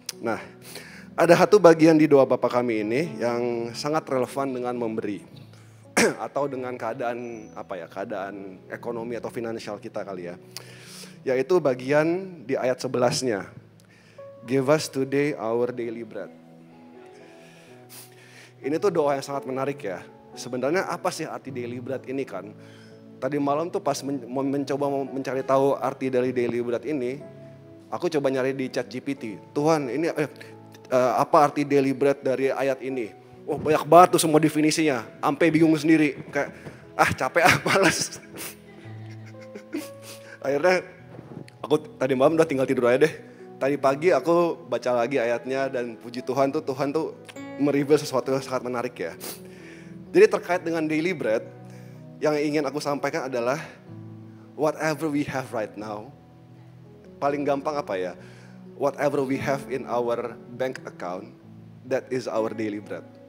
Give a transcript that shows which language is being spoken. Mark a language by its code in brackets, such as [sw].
[id] Nah, ada satu bagian di doa Bapa kami ini yang sangat relevan dengan memberi atau dengan keadaan keadaan ekonomi atau finansial kita kali ya. Yaitu bagian di ayat 11-nya. [en] Give us today our daily bread. [id] Ini tuh doa yang sangat menarik ya. Sebenarnya apa sih arti daily bread ini kan? Tadi malam tuh pas mencoba mencari tahu arti dari daily bread ini, aku coba nyari di ChatGPT. Tuhan, ini apa arti daily bread dari ayat ini? Oh, banyak banget tuh semua definisinya. Sampai bingung sendiri. Kayak capek malas. Akhirnya aku tadi malam udah tinggal tidur aja deh. Tadi pagi aku baca lagi ayatnya dan puji Tuhan tuh mereveal sesuatu yang sangat menarik ya. Jadi terkait dengan daily bread, yang ingin aku sampaikan adalah [en] whatever we have right now. [id] Paling gampang apa ya? [en] Whatever we have in our bank account, that is our daily bread.